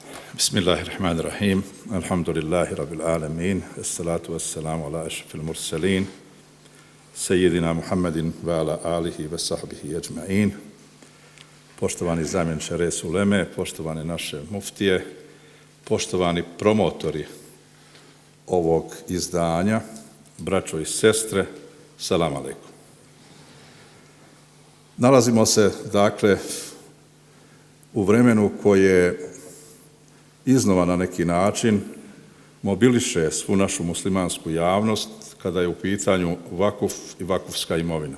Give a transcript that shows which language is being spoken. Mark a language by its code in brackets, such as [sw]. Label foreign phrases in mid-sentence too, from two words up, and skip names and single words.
[ar] بسم الله الرحمن الرحيم. الحمد لله رب العالمين. الصلاة والسلام على أشرف المرسلين. سيدنا محمد وعلى آله وصحبه أجمعين. [bs] Poštovani zamjeniče Res Uleme, poštovane naše muftije, poštovani promotori ovog izdanja, braćo i sestre, [ar] سلام عليكم. [bs] Nalazimo se, dakle, u vremenu koje iznova na neki način mobiliše svu našu muslimansku javnost kada je u pitanju vakuf i vakufska imovina.